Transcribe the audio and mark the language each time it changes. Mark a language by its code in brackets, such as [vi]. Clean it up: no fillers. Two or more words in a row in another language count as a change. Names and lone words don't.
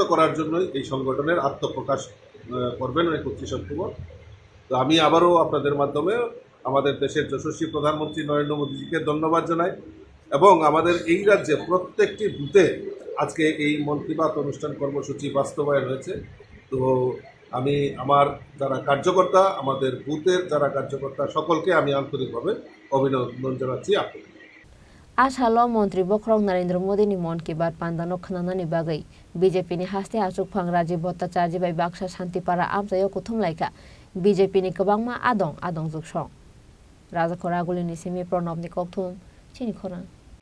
[bn] করার জন্যই এই সংগঠনের আত্মপ্রকাশ করবেন 31 অক্টোবর তো আমি আবারও আপনাদের মাধ্যমে আমাদের দেশের যশস্বী প্রধানমন্ত্রী নরেন্দ্র মোদীজিকে ধন্যবাদ জানাই এবং আমাদের এই রাজ্যে প্রত্যেকটি বুথে আজকে এই মন কি বাত অনুষ্ঠান কর্মসূচি বাস্তবায়ন হয়েছে তো আমি আমার যারা কার্যকর্তা আমাদের বুথের যারা কার্যকর্তা সকলকে আমি আন্তরিকভাবে অভিনন্দন জানাচ্ছি আপনাদের [trp] Ashalo Mantri Bokrong Narendra Modi ni Maan ki Baat Panda no khnana ni bagai BJP ni Haste Achukphang Rajib Bhartacharjee bai Baksha Santipara Amchaio kuthum laika BJP ni kabangma adong juksong Rajakhor aguli ni simi Pranab ni kokthum Chini Khorang